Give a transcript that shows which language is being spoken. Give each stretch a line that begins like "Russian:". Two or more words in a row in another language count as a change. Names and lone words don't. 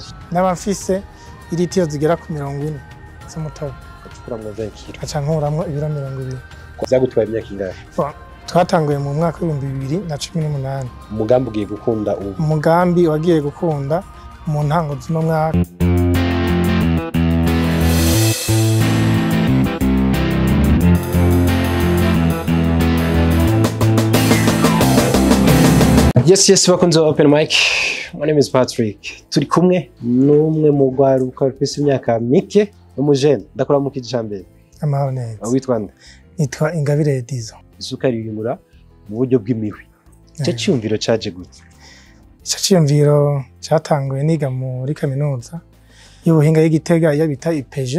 Rundi: N'abafise iritiro zigera ku 40 z'umutobe. Kuramwo 20 kg. Aca nkuramwo ibiro 20. Vyagutwaye imyaka ingahe? Twatanguye mu mwaka wa 2018. Umugambi ugiye gukunda ubu. Umugambi wagiye gukunda mu ntango z'uno mwaka.
English: Yes, welcome to Open Mic. My name is Patrick.
Rundi: Turi kumwe n'umwe mu rwaruka rufise imyaka mike umujene. Ndakora mu kijambere. Amahoro neza. Witwa nde? Nitwa Ingabire Edizo. Isukari yimura mu buryo bw'imihwi. Cyo cyumviro caje gute? Ico cyumviro cyatanguye niga muri kaminuza y'ubuhinga y'Igitega ya bita IPG.